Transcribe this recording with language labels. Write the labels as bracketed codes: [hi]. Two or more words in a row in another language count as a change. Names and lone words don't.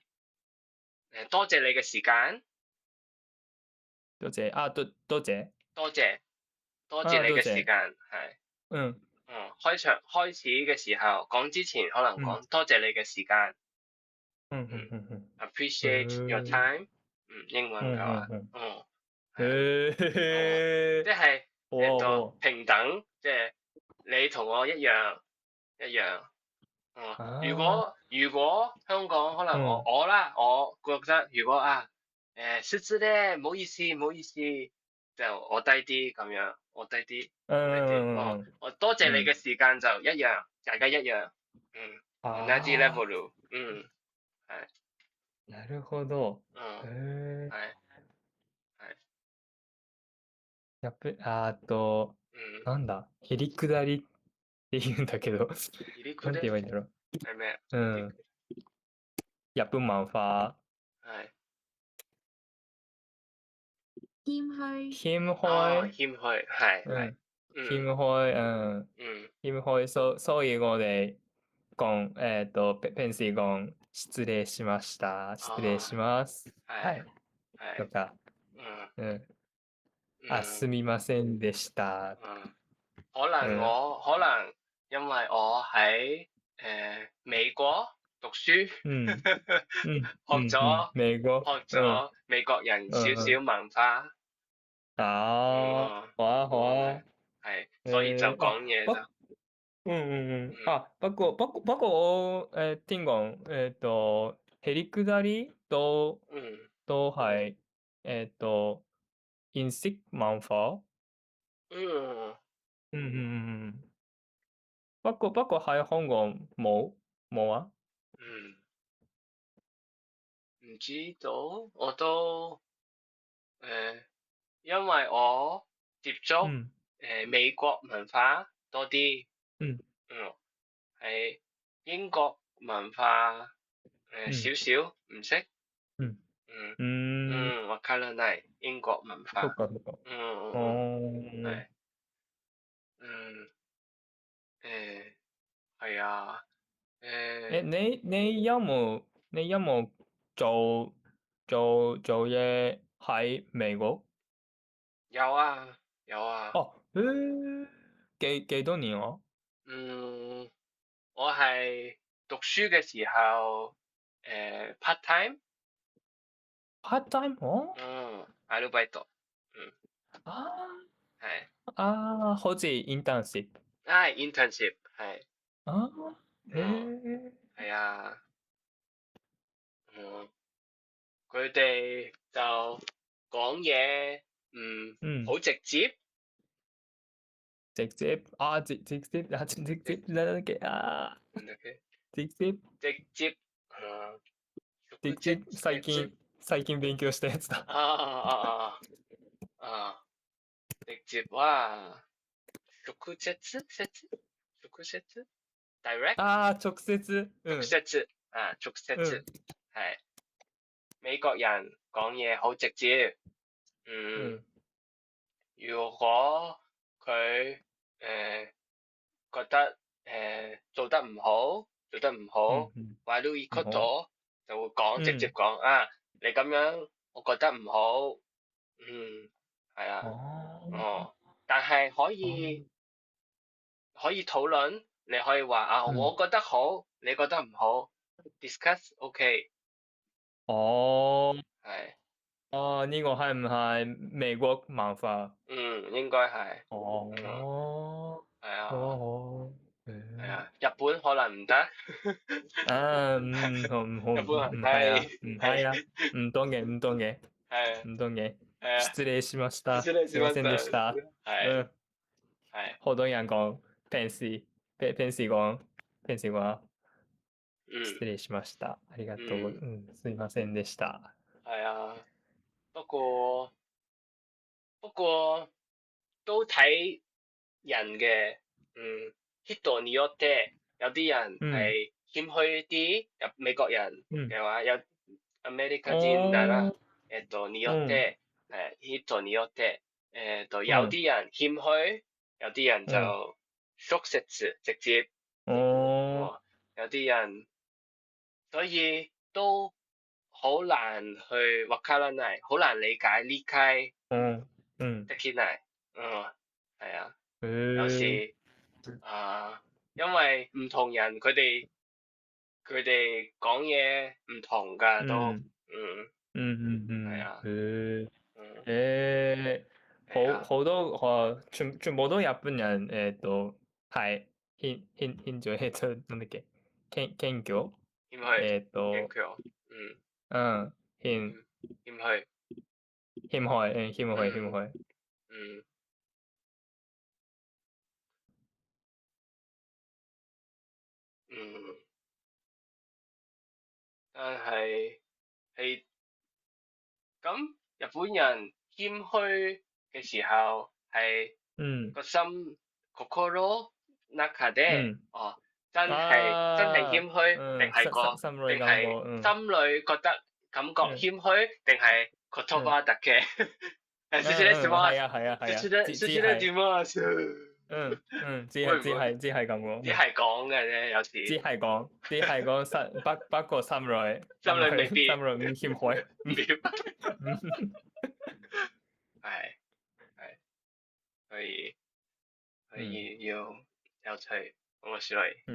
[yue] 多謝你嘅時間。多謝。多謝你嘅時間，係。開始嘅時候講之前，可能講多謝你嘅時間。 [en] appreciate your time。 [yue] 英文嘅話。即係平等，即係你同我一樣。如果如果香港可能我啦，我覺得如果失職咧，唔好意思，唔好意思，就我低啲咁樣，我低啲，我多謝你嘅時間就一樣，大家一樣， [ja] 同じレベル， [yue] 係。 [ja] なるほど。 [yue] 係。 [ja] やっぱなんだ、へりくだりって言うんだけど、なんて言えばいいんだろう。 [yue] 係咩？日本文化。係。謙虛。謙虛。謙虛，係。謙虛，謙虛。所以我哋講、平時講 [ja] 失禮しました。失礼します。はい。とか。すみませんでした。 [yue] 可能因為我喺美國讀書，學咗美國人少少文化。好啊。係，所以就講嘢就。不過我聽講へりくだり都係認識文化。不過喺香港冇啊。唔知道，我都因為我接觸美國文化多啲。係英國文化少少唔識。わからない英國文化。係啊。你有冇做嘢喺美國？有啊。幾多年啊？我係讀書嘅時候 part time。 [en] part time？ [ja] アルバイト。 [yue] 係。好似 internship。 internship 係。係啊。佢哋就講嘢好直接。 [ja] 直接最近勉強したやつだ。直接は直接 direct。 [yue] 直接。直接。係。美國人講嘢好直接。如果佢覺得做得唔好， [ja] 悪いこと [yue] 就會直接講你咁樣我覺得唔好。係啊。但係可以討論，你可以話我覺得好，你覺得唔好 ， [en] discuss OK。 [yue] 係。呢個係唔係美國文化？應該係。係啊。係啊。日本可能唔得。日本唔懂嘅。 [ja] 失禮しました。すいませんでした。 [yue] 好多人講平時講 [ja] 失禮しました。ありがとう。すいませんでした。 [yue] 係啊。不過都睇人嘅。 [ja] 人によって [yue] 有啲人係謙虛啲，美國人嘅話有 [ja] アメリカ人だ [yue] 啦。 [ja] によって人によって [yue] 有啲人謙虛，有啲人就直接。有啲人，所以都好難去わからない，好難理解 [ja] 理解できない。 [yue] 係啊。有時因為唔同人佢哋講嘢唔同㗎都。係啊。好多全部都日本人係謙虛なんだっけ謙虛。謙虛。謙虛。謙虛。謙虛。但係咁日本人謙虛嘅時候係個心心中で真係謙虛定係心裏覺得感覺謙虛定係 [ja] 言葉だけ失礼します失禮します [yue] 只係咁講，只係講嘅啫，有時只係講不過心裏未必心裏唔謙虛，係所以要有趣面白い。